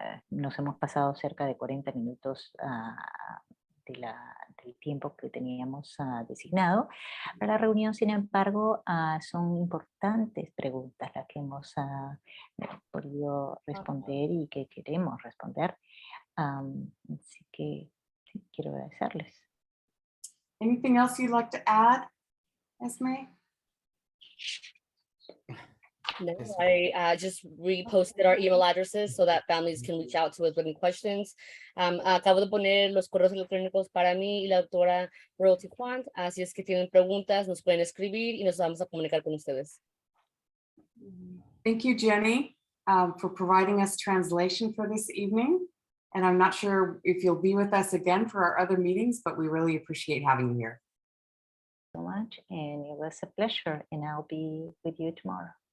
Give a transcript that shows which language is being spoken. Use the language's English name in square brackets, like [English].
[Spanish] Nos hemos pasado cerca de 40 minutos del tiempo que teníamos designado para la reunión. Sin embargo, son importantes preguntas las que hemos podido responder y que queremos responder. Así que sí, quiero agradecerles. [English] Anything else you'd like to add, Esme? No, I just reposted our email addresses so that families can reach out to us with any questions. [Spanish] Acabo de poner los correos electrónicos para mí y la doctora Royalty Quant, así es que tienen preguntas, nos pueden escribir y nos vamos a comunicar con ustedes. [English] Thank you, Jenny, for providing us translation for this evening. And I'm not sure if you'll be with us again for our other meetings, but we really appreciate having you here. So much, and it was a pleasure, and I'll be with you tomorrow.